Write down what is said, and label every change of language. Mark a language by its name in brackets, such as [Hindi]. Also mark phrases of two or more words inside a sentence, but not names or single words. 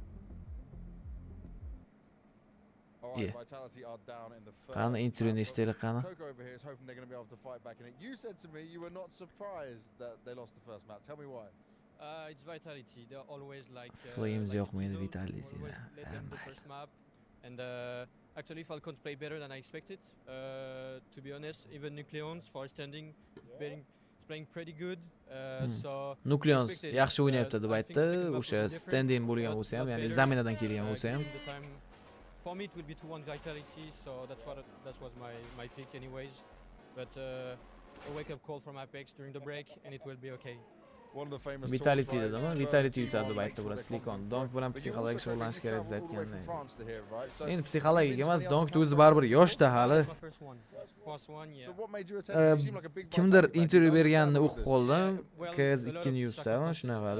[Uzbek] Qani intervyuni eshitaylik qani. Flames yo'qmaydi Vitality'da. [English] And actually Falcons play better than I expected. To be honest, even Nucleons for standing playing pretty good. So [Uzbek] Nucleons yaxshi o'ynayapti deb aytdi. O'sha standing bo'lgan bo'lsa ham, ya'ni zaminadan kelgan bo'lsa ham. [English] For me it will be 2-1 Vitality, so that was my pick anyways. But a wake up call from Apex during the break and it will be okay. [Uzbek] Vitality dedimi? Vitality yutadi deb aytdi bular Silikon. Donk bilan psixologik shug'ullanish kerak deb aytganda. Endi psixologik emas, Donk o'zi baribir yoshda hali. Kimdir intervyu berganini o'qib qoldim. KS2 News'da shunaqada.